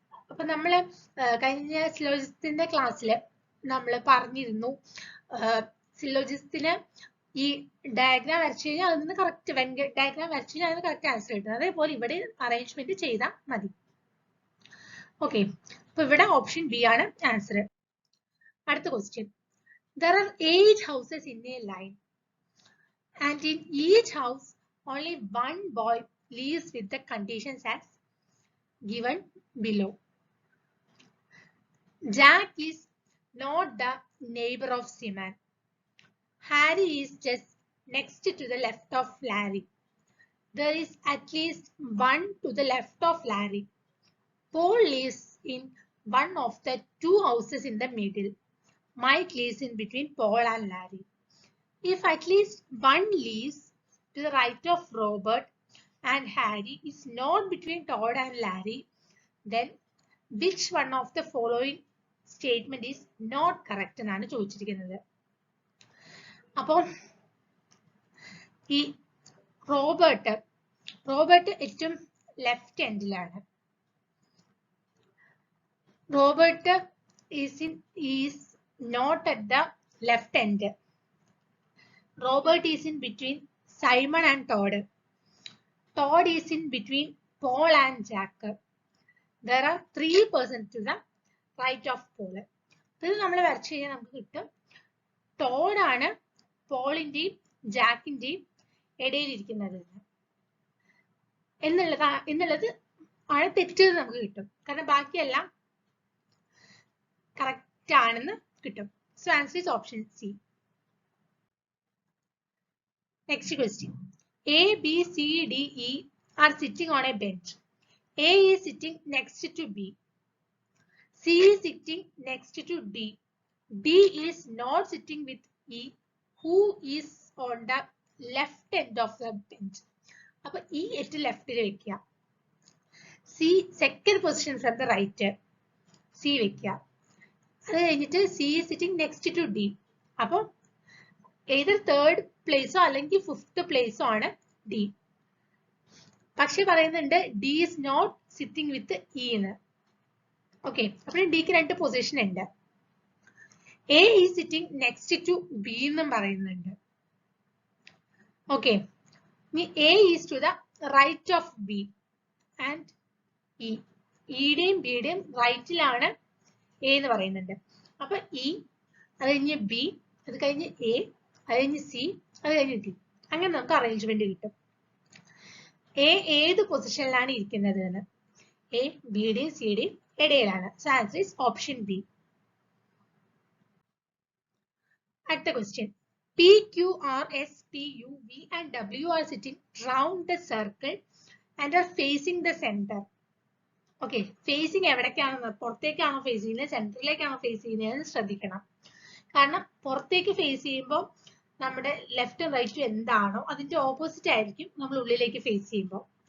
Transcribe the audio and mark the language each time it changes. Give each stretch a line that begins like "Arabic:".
Malayalam: അപ്പൊ നമ്മള് കഴിഞ്ഞ സിലോജിസത്തിന്റെ ക്ലാസ്സില് നമ്മൾ പറഞ്ഞിരുന്നു, സിലോജിസത്തിന് ഈ ഡയഗ്രാം വരച്ചു കഴിഞ്ഞാൽ അതിൽ നിന്ന് കറക്റ്റ് ഡയഗ്രാം വരച്ചു കഴിഞ്ഞാൽ അതിന് കറക്റ്റ് ആൻസർ കിട്ടും. അതേപോലെ ഇവിടെ അറേഞ്ച്മെന്റ് ചെയ്താൽ മതി. ഓക്കെ, അപ്പൊ ഇവിടെ ഓപ്ഷൻ ബി ആണ് ആൻസർ. അടുത്ത question.
English: There are 8 houses in a line and in each house only one boy lives with the conditions as given below. Jack is not the neighbor of Simon. Harry is just next to the left of Larry. There is at least one to the left of Larry. Paul lives in one of the 2 houses in the middle. Mike lives in between Paul and Larry. If at least one lives to the right of Robert and Harry is not between Todd and Larry, then which one of the following statement is not correct
Malayalam: എന്നാണ് ചോദിച്ചിരിക്കുന്നത്. അപ്പോൾ ഈ Robert ഏറ്റവും left എൻഡിലാണ്.
English: Robert is not at the left end. Robert is in between Simon and Todd. Todd is in between Paul and Jack. There are 3 persons to the right of Paul.
Malayalam: ഇത് നമ്മൾ വരച്ചു കഴിഞ്ഞാൽ നമുക്ക് കിട്ടും Todd ആണ് പോളിന്റെയും ജാക്കിന്റെയും ഇടയിലിരിക്കുന്നത് എന്നുള്ളത് ആണ് തെറ്റ് നമുക്ക് കിട്ടും. കാരണം ബാക്കിയെല്ലാം കറക്റ്റ് ആണെന്ന് കിട്ടും.
English: So answer is option C. Next question. A, B, C, D, E are sitting on a bench. A is sitting next to B. C is sitting next to D. D is not sitting with E, who is on the left end of the bench.
Malayalam: അപ്പോൾ E ഏറ്റവും ലെഫ്റ്റിൽ വെക്കുക.
English: C second position from the right C
Malayalam: വെക്കുക. അത് കഴിഞ്ഞിട്ട്
English: C is sitting next to D.
Malayalam: അപ്പോൾ either third പ്ലേസോ അല്ലെങ്കിൽ fifth പ്ലേസോ ആണ് D. പക്ഷെ പറയുന്നുണ്ട്
English: D is not sitting with E
Malayalam: എന്ന്. ഓക്കെ, അപ്പോൾ ഡിക്ക് രണ്ട് പൊസിഷൻ ഉണ്ട്.
English: A is sitting next to B
Malayalam: എന്നും പറയുന്നുണ്ട്. ഓക്കെ, ഇനി
English: A is to the right of B and E.
Malayalam: ഇയുടെയും ബിയുടെയും റൈറ്റിലാണ് A എന്ന് പറയുന്നുണ്ട്. അപ്പൊ E, അത് കഴിഞ്ഞ് B, അത് കഴിഞ്ഞ് A, അത് കഴിഞ്ഞ് C, അത് കഴിഞ്ഞ് D. അങ്ങനെ നമുക്ക് അറേഞ്ച്മെന്റ് കിട്ടും. A ഏത് പൊസിഷനിലാണ് ഇരിക്കുന്നത് എന്ന്. A ബിയുടെയും സിയുടെയും ഇടയിലാണ്.
English: So answer is option B.
Malayalam: അടുത്ത question.
English: P, Q, R, S, T, U, V and W are sitting round the circle and are facing the center.
Malayalam: Okay, phasing എവിടേക്കാണ്? പുറത്തേക്കാണോ face ചെയ്യുന്നത്, സെന്ററിലേക്കാണോ face ചെയ്യുന്നത് ശ്രദ്ധിക്കണം. കാരണം പുറത്തേക്ക് ഫേസ് ചെയ്യുമ്പോൾ നമ്മുടെ ലെഫ്റ്റും റൈറ്റും എന്താണോ അതിന്റെ ഓപ്പോസിറ്റ് ആയിരിക്കും നമ്മൾ ഉള്ളിലേക്ക് ഫേസ് ചെയ്യുമ്പോൾ.